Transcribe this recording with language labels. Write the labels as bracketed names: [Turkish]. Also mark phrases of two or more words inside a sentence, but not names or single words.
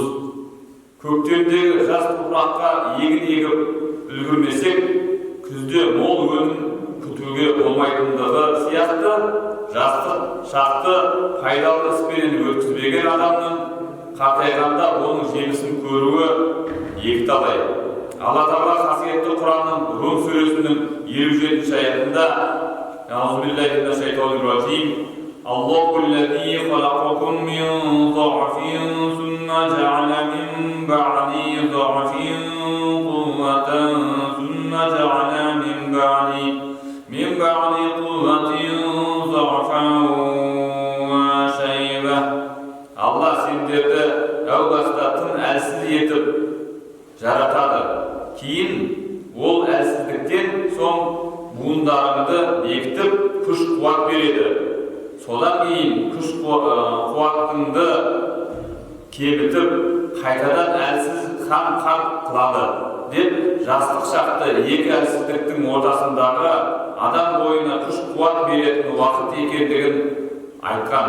[Kazakh] Көктемдегі жас топыраққа егін егіп үлгермесек, күзде мол өнім күтуге болмайтындығы сияқты, жастық шақты пайдалы іспен өткізбеген адамның қартайғанда оның жемісін көруі екіталай. Алла Тағала қасиетті Құранның Рум сүресінің 57 аятында [Arabic] أعوذ بالله من الشيطان الرجيم الله الذي خلقكم من ضعف ثم جعل من بعد ضعف قوة ثم جعل من بعد قوة ضعفا وشيبة. [Kazakh] Аллах сендерді әу баста тым әлсіз етіп жаратады. Кейін ол әлсіздіктен соң буындарыңды бекітіп күш-қуат береді. Содан кейін күш-қуатыңды кемітіп, қайтадан әлсіз хан қылады деп жастық шақты 2 әлсіздіктің ортасындағы адам бойына күш-қуат беретін уақыт екендігін айтқан.